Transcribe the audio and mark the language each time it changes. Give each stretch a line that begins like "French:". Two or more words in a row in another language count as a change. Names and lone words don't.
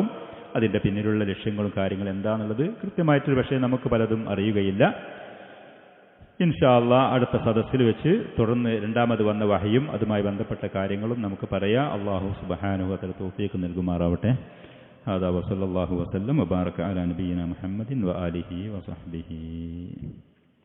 Malayalam: അതിൻ്റെ പിന്നിലുള്ള ലക്ഷ്യങ്ങളും കാര്യങ്ങളും എന്താണെന്നുള്ളത് കൃത്യമായിട്ടൊരു പക്ഷേ നമുക്ക് പലതും അറിയുകയില്ല.
Arabic: إن شاء الله
Malayalam: അടുത്ത സദസ്സിൽ വെച്ച് തുടർന്ന് രണ്ടാമത് വന്ന വഹിയും അതുമായി ബന്ധപ്പെട്ട കാര്യങ്ങളും നമുക്ക് പറയാം. അല്ലാഹു
Arabic: سبحانه وتعالى
Malayalam: തൗഫീഖ് നൽകുമാറാവട്ടെ.
Arabic: هذا وصلى الله وسلم وبارك على نبينا محمد وآله وصحبه.